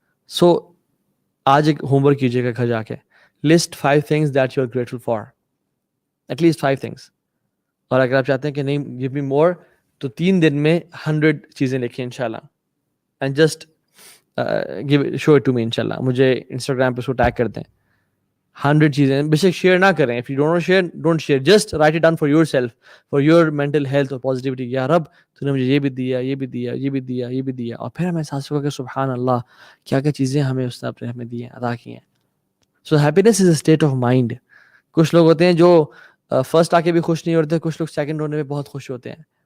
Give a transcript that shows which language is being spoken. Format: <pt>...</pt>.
<ur>سو آج ایک home work کیجیے گا گھر جا کے,</ur> <en>List 5 things that you are grateful for, at least 5 things.</en> <ur>اور اگر آپ چاہتے ہیں کہ نہیں</ur> <en>give me more,</en> <ur>تو 3 دن میں 100 چیزیں لکھیں انشاءاللہ,</ur> <en>and just show it to me</en> <ur>انشاءاللہ. مجھے انسٹاگرام پہ اس کو ٹیگ کر دیں. 100 چیزیں بے شک شیئر نہ کریں.</ur> <en>if you don't want to share, don't share, just write it down for yourself, for your mental health اور positivity.</en> <ur>یا رب تو نے مجھے یہ بھی دیا, یہ بھی دیا, یہ بھی دیا, یہ بھی دیا. اور پھر ہمیں احساس ہوگا کہ سبحان اللہ کیا کیا چیزیں ہمیں اس نے اپنے ہمیں دی ہیں, عطا کی ہیں.</ur> <en>So happiness is a state of mind.</en> <ur>کچھ لوگ ہوتے ہیں جو فرسٹ آ کے بھی خوش نہیں ہوتے, کچھ لوگ سیکنڈ ہونے میں بہت خوش ہوتے ہیں.</ur>